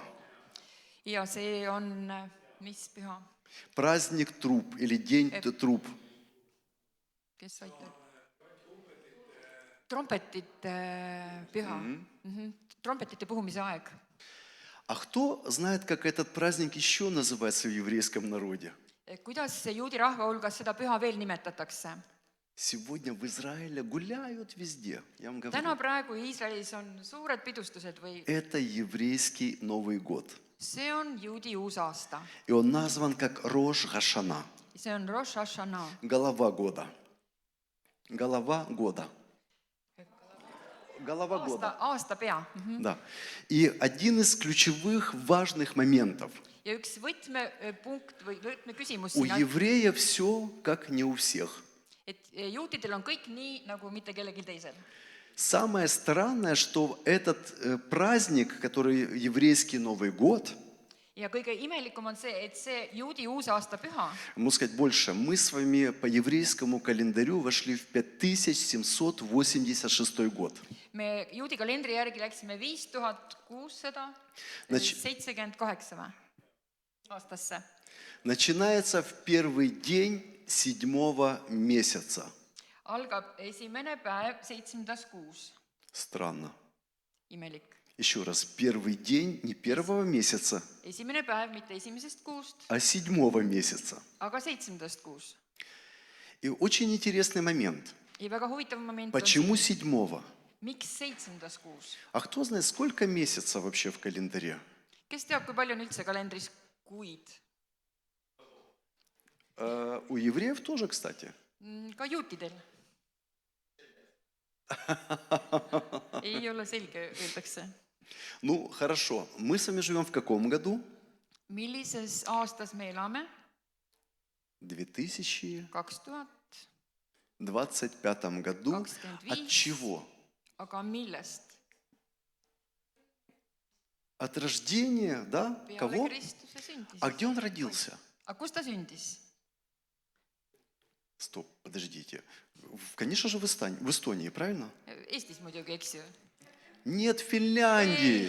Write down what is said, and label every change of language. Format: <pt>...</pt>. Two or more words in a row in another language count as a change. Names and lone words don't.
<et>Ja see on, mis püha?</et> <ru>Праздник труп или День труп.</ru> <et>Kes aitab? Trompetite püha. Trompetite puhumise aeg.</et> <ru>А кто знает, как этот праздник еще называется в еврейском народе?</ru> <et>Kuidas juudi rahva hulgas seda püha veel nimetatakse?</et> <ru>Сегодня в Израиле гуляют везде. Я вам</ru> <et>Täna</et> <ru>говорю,</ru> <et>praegu Iisraelis on suured pidustused või</et> <ru>это еврейский Новый год.</ru> <et>see on juudi uusaasta.</et> <ru>И он назван как Рош Хашана.</ru> <et>See on Rosh Hashanah.</et> <ru>Голова года. Голова года. Голова года.</ru> <et>Aastapea.</et> <ru>Да. И один из ключевых важных моментов.</ru> <et>Ja üks võtmepunkt või võtmeküsimus</et> <ru>У</ru> <et>siin,</et> <ru>еврея все как не у всех.</ru> <et>et juutidel on kõik nii, nagu mitte kellelgi teisel.</et> <ru>Самое странное, что этот праздник, который еврейский Новый год,</ru> <et>Ja kõige imelikum on see, et see juudi uusaasta püha,</et> <ru>можно сказать больше, мы с вами по еврейскому календарю вошли в 5786 год.</ru> <et>me juudi kalendri järgi läksime 5678 või? Aastasse.</et> <ru>Начинается в первый день 7 месяца.</ru> <et>Algab esimene päev 7. kuus.</et> <ru>Странно.</ru> <et>Imelik.</et> <ru>Еще раз, первый день не первого месяца,</ru> <et>Esimene päev mitte esimesest kuust,</et> <ru>а 7 месяца.</ru> <et>aga 7. kuus.</et> <ru>И очень интересный момент.</ru> <et>ja väga huvitav moment on</et> <ru>Почему</ru> <et>siin,</et> <ru>7?</ru> <et>miks 7. kuus?</et> <ru>А кто знает, сколько месяцев вообще в календаре?</ru> <et>Kes teab, kui palju on üldse kalendris kuid?</et> <ru>У евреев тоже, кстати.</ru> <et>Ka juutidel. Ei ole selge, öeldakse.</et> <ru>Ну, хорошо. Мы с вами живем в каком году?</ru> <et>Millises aastas me elame?</et> <ru>2025</ru> <et>2025.</et> <ru>году. От чего?</ru> <et>Aga millest?</et> <ru>От рождения, да?</ru> <et>Peale</et> <ru>Кого?</ru> <et>Kristuse sündis.</et> <ru>А где он родился?</ru> <et>Aga kus ta sündis?</et> <ru>Стоп, подождите. Конечно же, в Эстонии, правильно?</ru> <et>Eestis muidugi, eks ju?</et> <ru>Нет, в Финляндии.</ru>